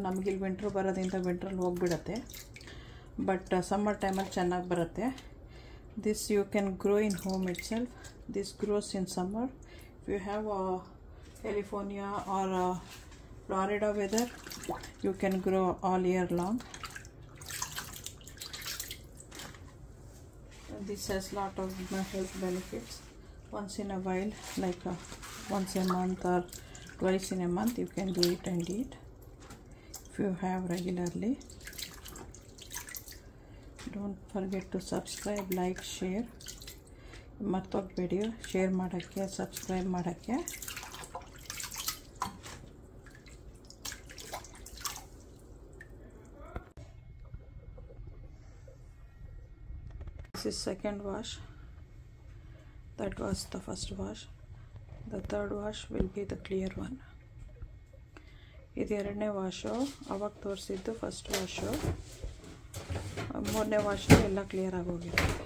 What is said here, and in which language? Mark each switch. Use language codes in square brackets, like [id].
[kn] ನಮಗಿಲ್ಲಿ ವಿಂಟ್ರ್ ಬರೋದ್ರಿಂದ ವಿಂಟ್ರಲ್ಲಿ ಹೋಗಿಬಿಡತ್ತೆ, but summer ಟೈಮಲ್ಲಿ ಚೆನ್ನಾಗಿ ಬರುತ್ತೆ. [en] This you can grow in home itself. This grows in summer. If you have California or Florida weather, you can grow all year long. This has lot of health benefits. Once in a while, like once a month or twice in a month, you can do it and eat if you have regularly. Don't forget to subscribe, like, share. [kn] ಮರ್ತೋಗ್ಬೇಡಿ share ಮಾಡೋಕ್ಕೆ, subscribe ಮಾಡೋಕ್ಕೆ. [en] This is second wash. That was the first wash. The third wash will be the clear one. [kn] ಇದು ಎರಡನೇ wash, ಅವಾಗ ತೋರಿಸಿದ್ದು first wash. ಮೂರನೇ wash ಎಲ್ಲ clear ಆಗೋಗಿದೆ.